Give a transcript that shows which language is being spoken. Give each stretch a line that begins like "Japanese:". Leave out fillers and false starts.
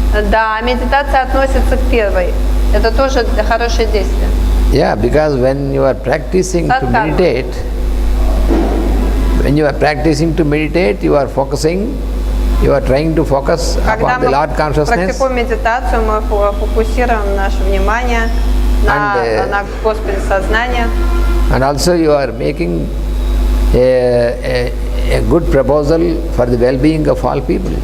Russian: Да, медитация относится к первой. Это тоже хорошее действие.
English: Yeah, because when you are practicing to meditate, you are focusing, you are trying to focus upon the Lord consciousness.
Russian: Когда мы практикуем медитацию, мы фокусируем наше внимание на Господе сознания.
English: And also you are making a good proposal for the well-being of all people.